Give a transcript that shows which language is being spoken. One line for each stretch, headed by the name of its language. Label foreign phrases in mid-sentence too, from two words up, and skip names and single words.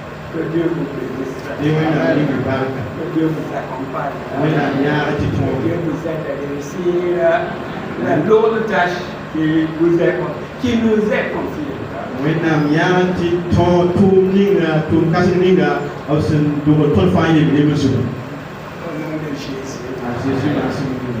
French: Que Dieu vous bénisse.
Mossi: Et wẽnnaam ning y barka.
French: Que Dieu vous accompagne.
Mossi: Wẽnnaam yaag tɩ
French: Que
Mossi: tõog.
French: Dieu vous aide à réussir la lourde tâche qui nous est confiée.
Mossi: Wẽnnaam yaag tɩ tʋʋm ninga tʋʋm kãseng ninga b sẽn dʋg tõnd fãa yel lebl zugu.
French: Au nom de Jésus.
Mossi: A Jésus maasem